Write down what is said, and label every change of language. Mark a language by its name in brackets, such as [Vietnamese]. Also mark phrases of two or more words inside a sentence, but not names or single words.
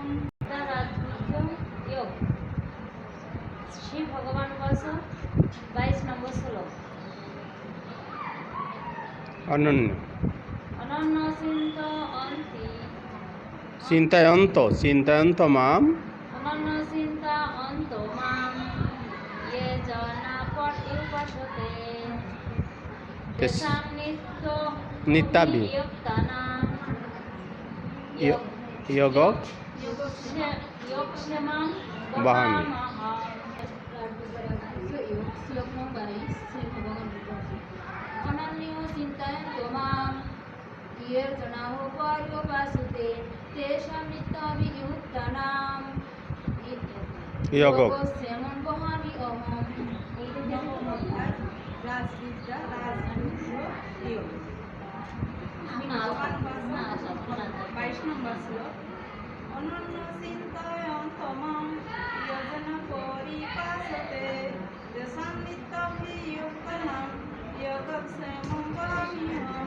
[Bangla] রাজগুহ্য যোগ। [Sanskrit] শ্রী ভগবান উবাচ [Bangla] 22 নম্বর শ্লোক। [Sanskrit] অনন্য অনন্য চিন্তয়ন্ত মাম অনন্য চিন্তয়ন্ত মাম ये जना पर्युपासते तेषां नित्याभियुक्तानां योगक्षेमं वहामि। অনন্য চিন্তয়ন্ত মাম ये जना पर्युपासते तेषां नित्याभियुक्तानां योगक्षेमं वहामि अहम्। [Bangla] রাজবিদ্যা রাজগুহ্য যোগ। 22 নম্বর শ্লোক। [Sanskrit] অনন্য চিন্তয়ন্ত মাম যোজনা পরিপাসতে তেষাং নিত্যাভিযুক্তানাং যোগক্ষেমং বহামি অহम्।